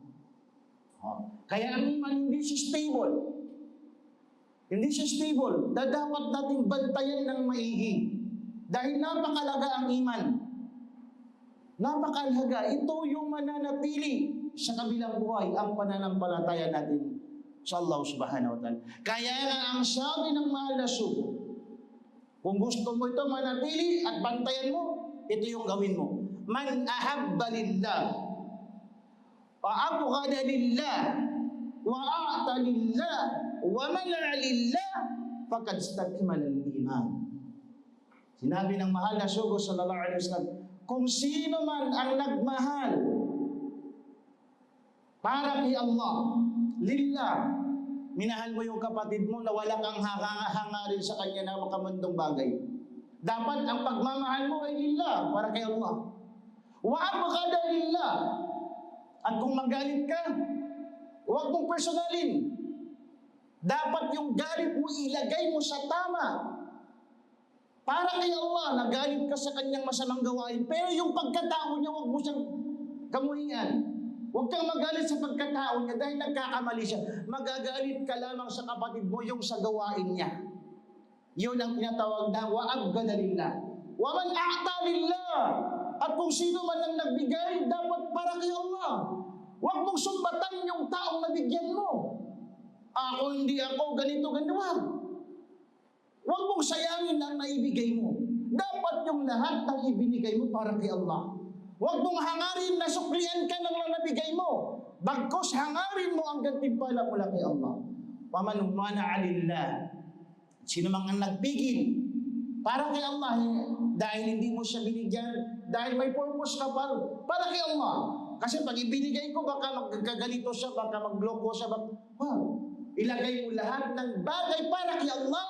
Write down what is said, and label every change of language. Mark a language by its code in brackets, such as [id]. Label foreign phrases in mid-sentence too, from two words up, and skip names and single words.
[tl] Kaya ang iman hindi siya stable. Hindi siya stable. Dapat nating bantayan ng maigi. Dahil napakalaga ang iman. Napakalaga. Ito yung mananatili sa kabilang buhay, ang pananampalataya natin sa Allah [ar] سبحانه وتعالى. [tl] Kaya nga ang sabi ng mahal na sugo, kung gusto mo ito manatili at bantayan mo, ito yung gawin mo. [ar] من أحب لله وأبغض لله وأعطى لله ومنع لله فقد استكمل الإيمان. [tl] Sinabi ng mahal na sugo [ar] صلى الله عليه وسلم, [tl] kung sino man ang nagmahal para kay Allah, lillah, minahal mo yung kapatid mo na wala kang hangarin sa kanya na makamundong bagay. Dapat ang pagmamahal mo ay lillah, para kay Allah. [ar] وأبغض لله. [tl] At kung magalit ka, huwag mong personalin. Dapat yung galit mo ilagay mo sa tama. Para kay Allah, nagalit ka sa kanyang masamang gawain, pero yung pagkatao niya, huwag mo siyang kamuhian. Huwag kang magalit sa pagkatao niya dahil nagkakamali siya. Magagalit ka lamang sa kapatid mo yung sa gawain niya. Yun ang tinatawag na [ar] وأبغض لله. ومن أعطى لله. [tl] At kung sino man ang nagbigay, dapat para kay Allah. Huwag mong sumbatan yung taong nabigyan mo. Ako, hindi ako, ganito, ganito. Huwag mong sayangin ang naibigay mo. Dapat yung lahat ng ibinigay mo para kay Allah. Huwag mong hangarin na suklian ka ng nabigay mo. Bagkus hangarin mo ang gantimpala mula kay Allah. [ar] ومن منع لله. [tl] Sino mang ang nagpigil para kay Allah, dahil hindi mo siya binigyan, dahil may purpose ka para kay Allah. Kasi pag ibinigay ko, baka magkagalito siya, baka magloko siya, ilagay mo lahat ng bagay para kay Allah.